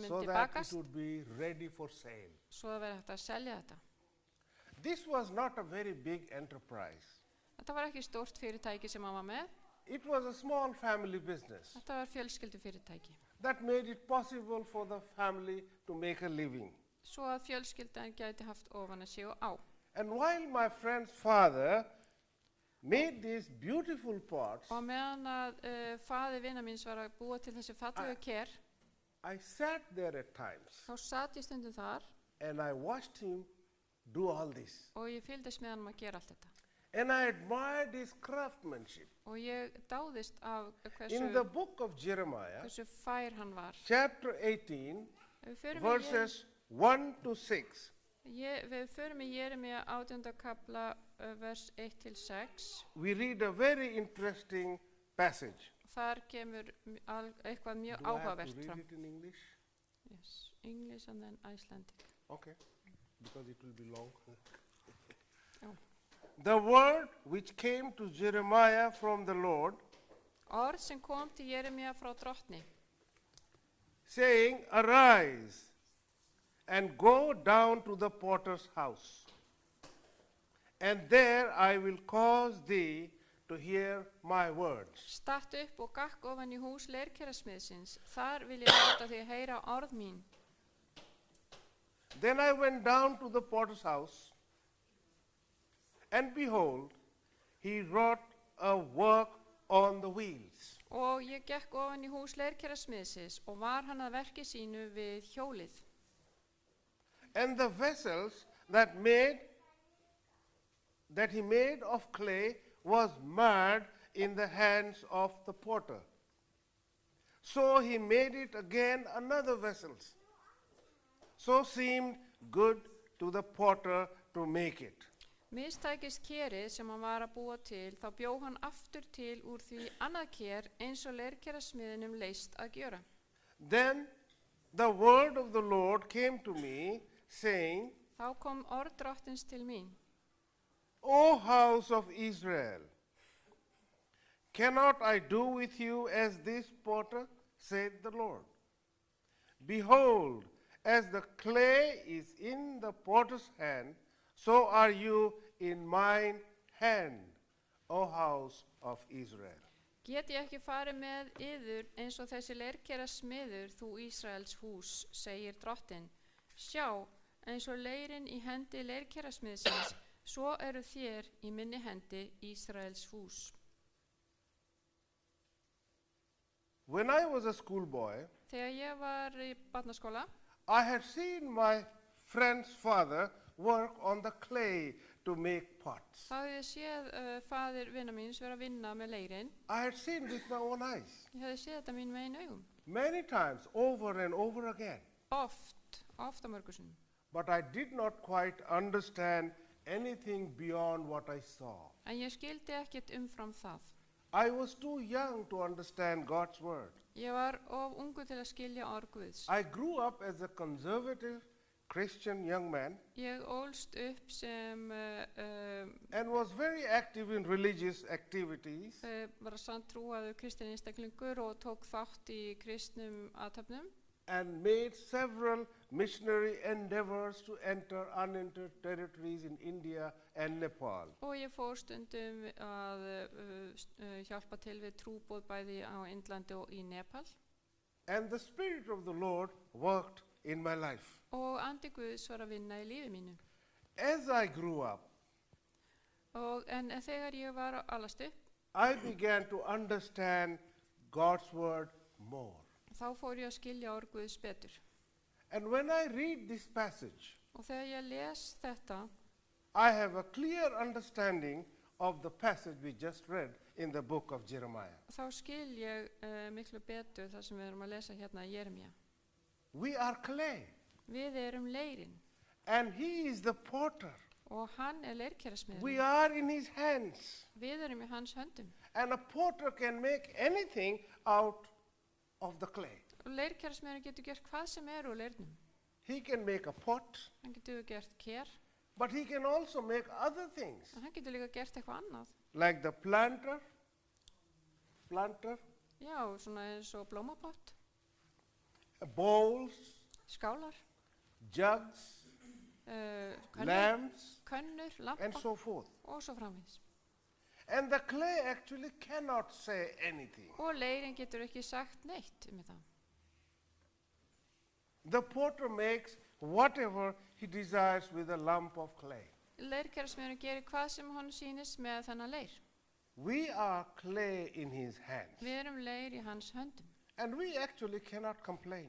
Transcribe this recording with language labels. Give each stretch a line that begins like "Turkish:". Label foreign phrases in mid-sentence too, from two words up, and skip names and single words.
English: so
Icelandic: myndi
English: that it
Icelandic: bakast,
English: would be ready for sale.
Icelandic: svo það verið hægt að selja þetta.
English: This was not a very big enterprise.
Icelandic: Þetta var ekki stórt fyrirtæki sem hann var með,
English: It was a small family business
Icelandic: þetta var fjölskyldu fyrirtæki.
English: that made it possible for the family to make a living.
Icelandic: Svo að fjölskyldan gæti haft ofan að sig og á.
English: And while my friend's father made these beautiful pots,
Icelandic: Og meðan að faðir vina míns var að búa til þessi fallegu ker,
English: I sat there at times
Icelandic: þá sat ég stundum þar
English: and I watched him do all this.
Icelandic: og ég fylgdist með hann að gera allt þetta.
English: And I admired his craftsmanship.
Icelandic: Og ég dáðist af
English: In the book of Jeremiah,
Icelandic: hversu fær hann var.
English: chapter 18,
Icelandic: Ef við förum í
English: verses 1 to 6,
Icelandic: Við förum í Jeremía 18. kapla vers 1-6.
English: we read a very interesting passage.
Icelandic: Þar kemur eitthvað mjög
English: Do I have to
Icelandic: áhugavert
English: read
Icelandic: fram.
English: it in English? Yes, English and then Icelandic. Okay, because it will be long.
Icelandic: Já.
English: The word which came to Jeremiah from the Lord
Icelandic: Orð sem kom til Jeremía frá drottni,
English: saying, Arise and go down to the potter's house, and there I will cause thee to hear my words.
Icelandic: statt upp og gakk ofan í hús leirkerasmiðsins, þar vil ég láta þig heyra orð mín.
English: Then I went down to the potter's house, and behold, he wrought a work on the wheels.
Icelandic: Og ég gekk ofan í hús leirkerasmiðsins og var hann að verki sínu við hjólið.
English: And the vessels that he made of clay was marred in the hands of the potter. So he made it again another vessels. So seemed good to the potter to make it.
Icelandic: Mistækist kerið sem hann var að búa til, þá bjó hann aftur til úr því annað ker eins og leirkerasmiðinum leist að gjöra.
English: Then the word of the Lord came to me, saying,
Icelandic: Þá kom orð drottins til mín.
English: O house of Israel, cannot I do with you as this potter, said the Lord? Behold, as the clay is in the potter's hand, so are you in mine hand, O house of Israel.
Icelandic: Get ég ekki farið með yður eins og þessi leirkerasmiður, þú Ísraels hús, segir drottin. Sjá, eins og leirinn í hendi leirkerasmiðsins, svo eru þér í minni hendi Ísraels hús.
English: When I was a schoolboy,
Icelandic: Þegar ég var í barnaskóla,
English: I had seen my friend's father work on the clay to make pots.
Icelandic: þá hefði ég séð faðir vina míns vera að vinna með leirinn.
English: I had seen with my own eyes
Icelandic: Ég hefði séð þetta mín megin augum.
English: many times, over and over again.
Icelandic: Oft á mörgusunum.
English: But I did not quite understand anything beyond what I saw.
Icelandic: En ég skildi ekkert umfram það.
English: I was too young to understand God's word.
Icelandic: Ég var of ungur til að skilja orð Guðs.
English: I grew up as a conservative Christian young man
Icelandic: Ég ólst upp sem
English: and was very active in religious activities.
Icelandic: Var að sann trúaður kristinn einstaklingur og tók þátt í kristnum athöfnum
English: And made several missionary endeavors to enter unentered territories in India and Nepal.
Icelandic: og ég fór stundum að hjálpa til við trúboð bæði á Indlandi og í Nepal.
English: And the Spirit of the Lord worked in my life.
Icelandic: Og andi Guðs var að vinna í lífi mínu.
English: As I grew up,
Icelandic: En þegar ég var að alast upp,
English: I began to understand God's word more.
Icelandic: þá fór ég að skilja orð Guðs betur.
English: And when I read this passage,
Icelandic: Og þegar ég les þetta,
English: I have a clear understanding of the passage we just read in the book of Jeremiah.
Icelandic: þá skil ég miklu betur það sem við erum að lesa hérna í Jeremía.
English: We are clay,
Icelandic: Við erum leirinn
English: and he is the potter.
Icelandic: og hann er
English: We
Icelandic: leirkerasmiðurinn.
English: are in his hands.
Icelandic: Við erum í hans höndum.
English: And a potter can make anything out of the clay.
Icelandic: Og leirkerasmiðurinn getur gert hvað sem er úr leirnum.
English: He can make a pot,
Icelandic: Hann getur gert ker,
English: but he can also make other things,
Icelandic: en hann getur líka gert eitthvað annað.
English: like the planter,
Icelandic: Já, svona eins og blómapott,
English: bowls,
Icelandic: skálar,
English: jugs,
Icelandic: könnur,
English: lamps,
Icelandic: könnur,
English: and
Icelandic: lampa
English: so forth.
Icelandic: og svo framvís.
English: And the clay actually cannot say anything.
Icelandic: Og leirinn getur ekki sagt neitt um það.
English: The potter makes whatever he desires with a lump of clay.
Icelandic: Leirkerasmiðurinn gerir hvað sem hann sýnist með þennan leir.
English: We are clay in his hands,
Icelandic: Við erum leir í hans höndum
English: and we actually cannot complain.